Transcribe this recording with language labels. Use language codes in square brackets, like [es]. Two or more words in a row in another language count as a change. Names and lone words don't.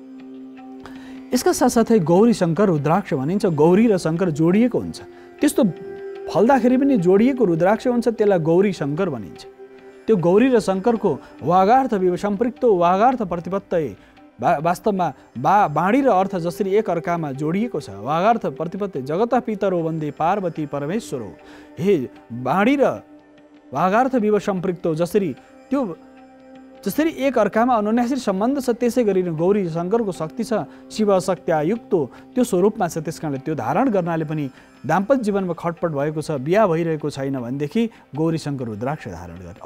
[ne] यसका साथसाथै गौरी शङ्कर रुद्राक्ष भनिन्छ। गौरी र शङ्कर जोडिएको हुन्छ, त्यस्तो फल्दाखेरि पनि जोडिएको रुद्राक्ष हुन्छ, त्यसलाई गौरी शङ्कर भनिन्छ। त्यो गौरी र शङ्करको [sa] वागार्थ सम्पृक्त, वागार्थ प्रतिपत्त [ne] वास्तवमा बाणी र अर्थ जसरी एक अर्कामा जोडिएको छ। [sa] वागार्थ प्रतिपत्ति जगत पितरो वन्दे पार्वती परमेश्वरो, [ne] हे बाणी र [sa] वागार्थ सम्पृक्त [ne] जसरी एक अर्कामा अनुन्यासी सम्बन्ध छ, त्यसै गरी गौरी शङ्करको शक्ति छ, शिव शक्त्यायुक्त त्यो स्वरूपमा छ। त्यस कारणले त्यो धारण गर्नाले पनि दाम्पत्य जीवनमा खटपट भएको छ, बिहा भइरहेको छैन भनेदेखि गौरी शङ्कर रुद्राक्ष धारण गर्ने।